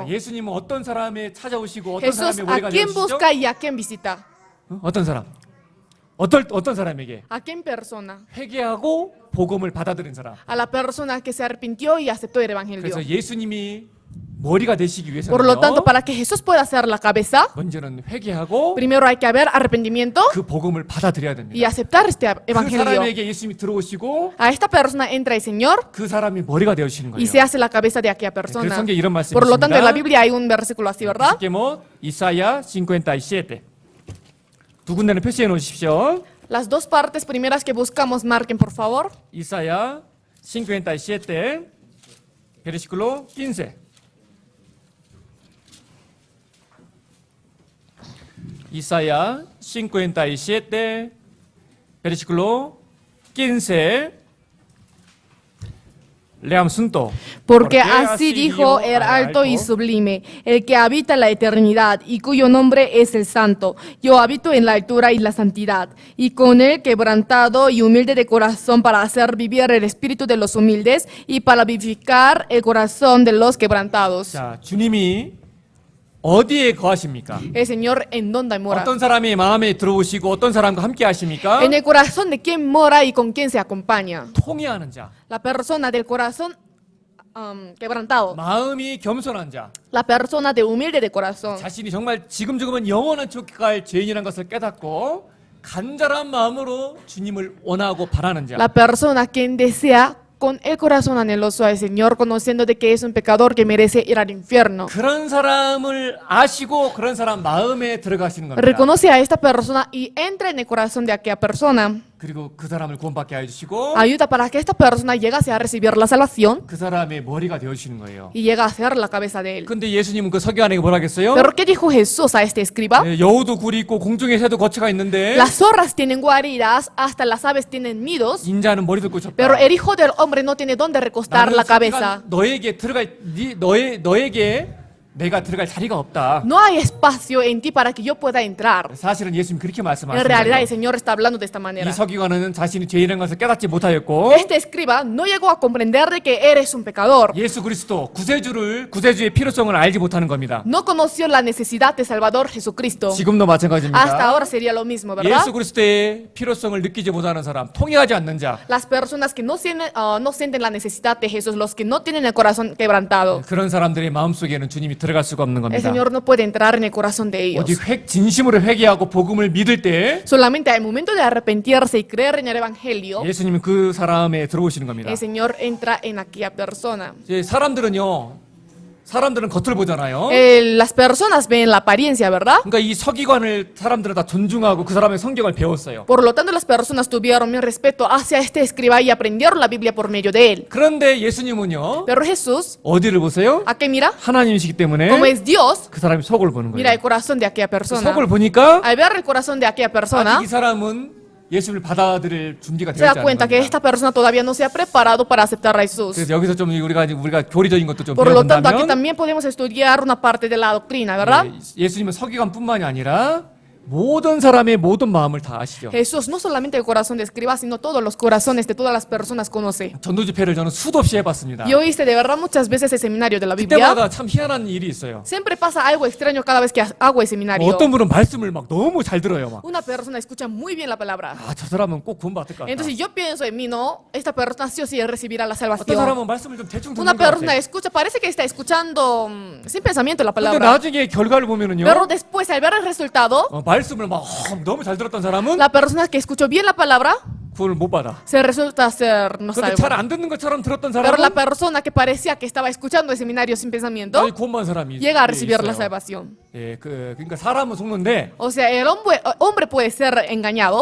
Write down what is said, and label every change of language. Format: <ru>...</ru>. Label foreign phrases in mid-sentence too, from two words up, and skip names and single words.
<ko>자, 예수님은 어떤 사람에 찾아오시고 어떤</ko> <es>Jesús,</es> <ko>사람의</ko> <es>¿a</es> <ko>머리가</ko> <es>quién</es> <ko>되시죠?</ko> <es>busca y a quién visita?</es> <ko>어떤 사람? 어떤 사람에게?</ko> <es>¿A quién persona?</es> <ko>회개하고 복음을 받아들인 사람.</ko> <es>A la persona que se arrepintió y aceptó el evangelio.</es> <ko>그래서 예수님이 머리가 되시기</ko> <es>Por lo tanto,</es> <ko>위해서는요.</ko> <es>para que Jesús pueda ser la cabeza,</es> <ko>먼저는 회개하고</ko> <es>primero hay que haber arrepentimiento</es> <ko>그 복음을 받아들여야</ko> <es>y</es> <ko>됩니다.</ko> <es>aceptar este</es> <ko>그</ko> <es>evangelio.</es> <ko>사람에게 예수님이 들어오시고</ko> <es>A esta persona entra el Señor</es> <ko>그 사람이 머리가 되어주시는</ko> <es>y</es> <ko>거예요.</ko> <es>se hace la cabeza de aquella</es> <ko>그</ko> <es>persona.</es> <ko>성경에 이런 말씀이</ko> <es>Por lo tanto, en la</es> <ko>있습니다.</ko> <es>Biblia hay un versículo así, ¿verdad? Busquemos Isaías 57.</es> <ko>두 군데는 표시해 놓으십시오.</ko> <es>Las dos partes primeras que buscamos, marquen por favor. Isaías 57, versículo 15. Isaías 57, versículo 15. Leamos juntos. Porque así dijo el alto y sublime, el que habita la eternidad y cuyo nombre es el Santo. Yo habito en la altura y la santidad, y con el quebrantado y humilde de corazón para hacer vivir el espíritu de los humildes y para vivificar el corazón de los quebrantados.</es> <ko>자, 주님이 어디에 거하십니까?</ko> <es>El Señor en donde mora.</es> <ko>어떤 사람이 마음에 들어오시고 어떤 사람과 함께 하십니까?</ko> <es>En el corazón de quién mora y con quién se acompaña.</es> <ko>통회하는 자,</ko> <es>La persona del corazón quebrantado.</es> <ko>마음이 겸손한 자,</ko> <es>La persona de humilde de corazón.</es> <ko>자신이 정말 지금 죽으면 영원한 지옥 갈 죄인이라는 것을 깨닫고 간절한 마음으로 주님을 원하고 바라는 자.</ko> <es>La persona quien desea con el corazón anheloso al Señor, conociendo de que es un pecador que merece ir al infierno.</es> <ko>그런 사람을 아시고 그런 사람 마음에 들어가시는 겁니다.</ko> <es>Reconoce a esta persona y entra en el corazón de aquella persona.</es> <ko>그리고 그 사람을 구원받게 해주시고</ko> <es>Ayuda para que esta persona llegase a recibir la salvación</es> <ko>그 사람의 머리가 되어주시는 거예요.</ko> <es>y llega a ser la cabeza de él.</es> <ko>근데 예수님은 그 서기관에게 뭐라 하겠어요?</ko> <es>Pero ¿qué dijo Jesús a este escriba?</es> <ko>네, 여우도 굴이 있고 공중에 새도 거처가 있는데</ko> <es>Las zorras tienen guaridas, hasta las aves tienen nidos,</es> <ko>인자는 머리 들고 쳤다.</ko> <es>pero el hijo del hombre no tiene dónde recostar la cabeza.</es> <ko>너에게 들어갈 너에게 내가 들어갈 자리가 없다.</ko> <es>No hay espacio en ti para que yo pueda entrar.</es> <ko>사실은 예수님 그렇게</ko> <es>En</es> <ko>말씀하시는</ko> <es>realidad</es> <ko>거예요.</ko> <es>el Señor está hablando de esta manera.</es> <ko>이 서기관은 자신이 죄인이라는 것을 깨닫지 못하였고</ko> <es>Este escriba no llegó a comprender de que eres un pecador.</es> <ko>예수 그리스도 구세주의 필요성을 알지 못하는 겁니다.</ko> <es>No conoció la necesidad de Salvador Jesucristo.</es> <ko>지금도</ko> <es>Hasta</es> <ko>마찬가지입니다.</ko> <es>ahora sería lo mismo, ¿verdad?</es> <ko>예수 그리스도의 필요성을 느끼지 못하는 사람, 통회하지 않는 자,</ko> <es>Las personas que no sienten la necesidad de Jesús, los que no tienen el corazón quebrantado,</es> <ko>그런 사람들의 마음속에는 주님이 들어갈 수가 없는</ko> <es>el</es> <ko>겁니다.</ko> <es>Señor no puede entrar en el corazón de ellos.</es> <ko>오직 진심으로 회개하고 복음을 믿을 때</ko> <es>Solamente al momento de arrepentirse y creer en el Evangelio,</es> <ko>예수님은 그 사람에 들어오시는 겁니다.</ko> <es>el Señor entra en aquella persona.</es> <ko>이제 사람들은 겉을 보잖아요.</ko> <es>Las personas ven la apariencia, ¿verdad?</es> <ko>그러니까 이 서기관을 사람들은 다 존중하고 그 사람의 성경을 배웠어요.</ko> <es>Por lo tanto, las personas tuvieron mi respeto hacia este escriba y aprendieron la Biblia por medio de él.</es> <ko>그런데 예수님은요.</ko> <es>Pero Jesús,</es> <ko>어디를 보세요?</ko> <es>¿a qué mira?</es> <ko>하나님이시기 때문에</ko> <es>Como es Dios,</es> <ko>그 사람이 속을 보는</ko> <es>mira el</es> <ko>거예요.</ko> <es>corazón de aquella persona.</es> <ko>속을 보니까</ko> <es>Al ver el corazón de aquella persona,</es> <ko>아직 이 사람은 예수를 받아들일 준비가</ko> <es>se</es> <ko>되어</ko> <es>da</es> <ko>있지 않은</ko> <es>cuenta que</es> <ko>겁니다.</ko> <es>esta persona todavía no se ha preparado para aceptar a Jesús.</es> <ko>그래서 여기서 좀 우리가 교리적인 것도 좀</ko> <es>Por lo tanto, aquí</es> <ko>배워본다면</ko> <es>también podemos estudiar una parte de la doctrina, ¿verdad?</es> <ko>예수님은 서기관뿐만이 아니라 모든 사람의 모든 마음을 다 아시죠.</ko> <es>Jesús no solamente el corazón de escriba, sino todos los corazones de todas las personas conoce.</es> <ko>전도 집회를 저는 수도 없이 해봤습니다.</ko> <es>Yo hice de verdad muchas veces el seminario de la Biblia.</es> <ko>그때마다 참 희한한 일이 있어요.</ko> <es>Siempre pasa algo extraño cada vez que hago el seminario.</es> <ko>어떤 분은 말씀을 막 너무 잘 들어요. 막.</ko> <es>Una persona escucha muy bien la palabra.</es> <ko>아, 저 사람은 꼭 구원받을 것 같다.</ko> <es>Entonces yo pienso en mí, no, esta persona sí o sí recibirá la</es> <ko>어떤</ko> <es>salvación.</es> <ko>사람은 말씀을 좀 대충 듣는</ko> <es>Una</es> <ko>것 같아.</ko> <es>persona escucha, parece que está escuchando sin pensamiento la</es> <ko>근데</ko> <es>palabra.</es> <ko>나중에 결과를 보면은요.</ko> <es>Pero después, al ver el resultado,</es> <ko>말씀을 막 너무 잘 들었던 사람은</ko> <es>la persona que escuchó bien la palabra</es> <ko>구원을 못 받아.</ko> <es>se resulta ser no</es> <ko>근데</ko> <es>salvo.</es> <ko>잘 안 듣는 것처럼 들었던</ko> <es>Pero la</es> <ko>사람은</ko> <es>persona que parecía que estaba escuchando el seminario sin pensamiento</es> <ko>구원받은 사람이</ko> <es>llega a recibir la</es> <ko>있어요.</ko> <es>salvación.</es> <ko>예, 그러니까 사람은 속는데</ko> <es>O sea, el hombre puede ser engañado,</es>